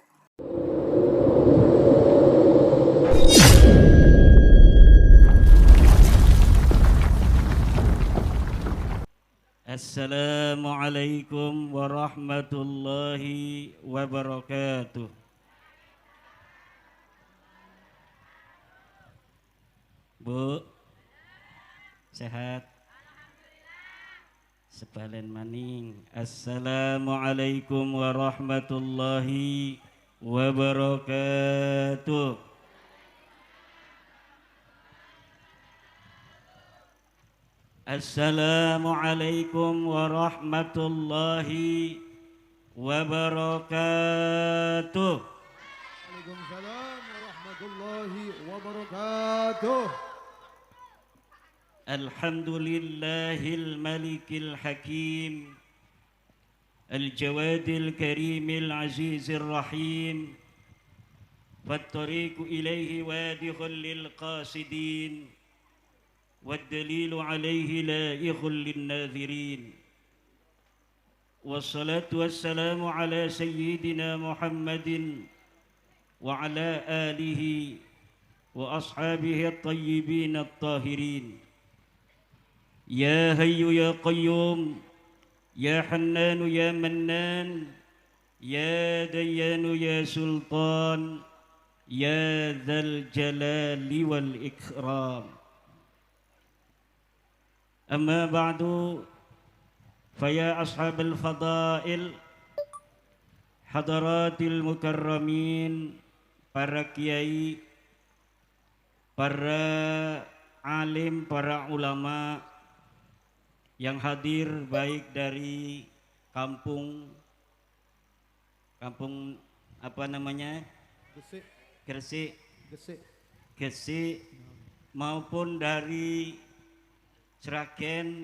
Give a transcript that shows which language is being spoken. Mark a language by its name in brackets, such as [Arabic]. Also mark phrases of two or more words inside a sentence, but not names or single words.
[Arabic] السلام عليكم ورحمة الله وبركاته. [Indonesian] Bu, sehat? [Javanese] Sebalen maning. [Arabic] السلام عليكم ورحمة الله وبركاته. السلام عليكم ورحمة الله وبركاته. وعليكم السلام ورحمة الله وبركاته. الحمد لله الملك الحكيم، الجواد الكريم العزيز الرحيم، فالطريق إليه واضح للقاصدين، والدليل عليه لائح للناظرين. والصلاة والسلام على سيدنا محمد وعلى آله وأصحابه الطيبين الطاهرين. يا حي يا قيوم، يا حنان يا منان، يا ديان يا سلطان، يا ذا الجلال والإكرام. أما بعد، فيا أصحاب الفضائل, حضرات المكرمين, [Indonesian] para kiai, para alim, para ulama yang hadir baik dari kampung apa namanya, Gesik, Gresik, gesik. Gresik, maupun dari Sragen.